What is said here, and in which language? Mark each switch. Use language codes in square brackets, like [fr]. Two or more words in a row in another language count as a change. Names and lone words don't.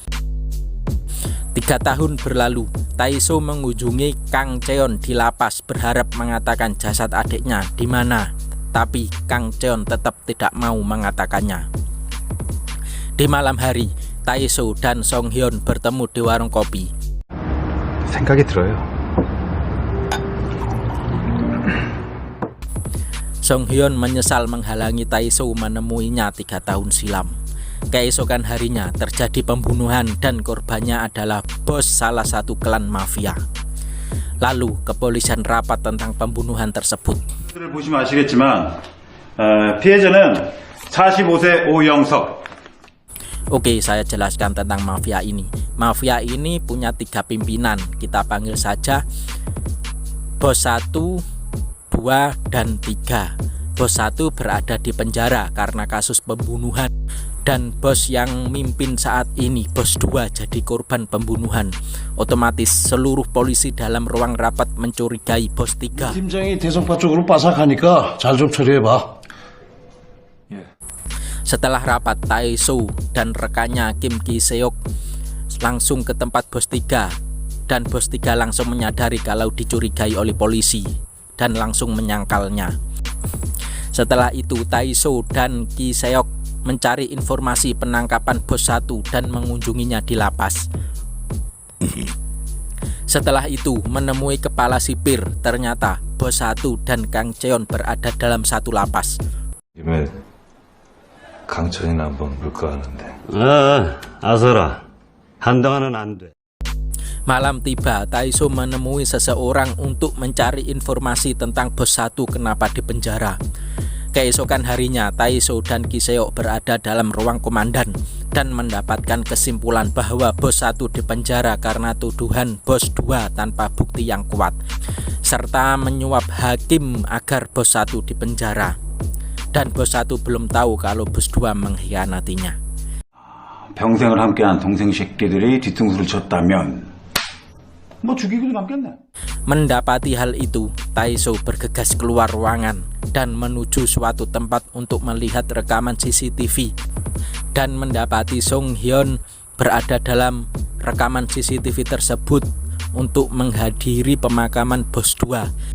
[id] 3 tahun berlalu, Tae-soo mengunjungi Kang Cheon di lapas berharap mengatakan jasad adiknya di mana, tapi Kang Cheon tetap tidak mau mengatakannya. Di malam hari, Tae-soo dan Song Hyun bertemu di warung kopi. [ko] 생각이 들어요. [id] Song Hyun menyesal menghalangi Tae-soo menemuinya 3 tahun silam. Keesokan harinya terjadi pembunuhan dan korbannya adalah bos salah satu klan mafia. Lalu kepolisian rapat tentang pembunuhan tersebut. [ko] 보시면 아시겠지만 피해자는 45세 오영석. [id] Oke, saya jelaskan tentang mafia ini. Mafia ini punya 3 pimpinan. Kita panggil saja bos 1, 2, dan 3. Bos 1 berada di penjara karena kasus pembunuhan. Dan bos yang mimpin saat ini, bos 2, jadi korban pembunuhan. Otomatis seluruh polisi dalam ruang rapat mencurigai bos 3. [ko] 팀장이 대성파 쪽으로 빠삭하니까 잘 좀 처리해봐. [id] Setelah rapat, Tae-soo dan rekannya Kim Ki-seok langsung ke tempat bos 3. Dan bos 3 langsung menyadari kalau dicurigai oleh polisi dan langsung menyangkalnya. Setelah itu Tae-soo dan Ki-seok mencari informasi penangkapan bos 1 dan mengunjunginya di lapas. Setelah itu menemui kepala sipir, ternyata bos 1 dan Kang Cheon berada dalam satu lapas. [ko] 김에 강천이나 한번 물까 하는데. 아서라. 한동안은 안 돼. [id] Malam tiba, Tae-soo menemui seseorang untuk mencari informasi tentang bos 1 kenapa dipenjara. Keesokan harinya, Tae-soo dan Ki-seok berada dalam ruang komandan dan mendapatkan kesimpulan bahwa bos 1 dipenjara karena tuduhan bos 2 tanpa bukti yang kuat, serta menyuap hakim agar bos 1 dipenjara. Dan bos 1 belum tahu kalau bos 2 mengkhianatinya. [ko] 평생을 함께한 동생 새끼들이 뒤통수를 쳤다면 뭐 죽이고도 남겠네. [id] Mendapati hal itu, Tae-soo bergegas keluar ruangan dan menuju suatu tempat untuk melihat rekaman CCTV dan mendapati Song Hyun berada dalam rekaman CCTV tersebut untuk menghadiri pemakaman bos 2.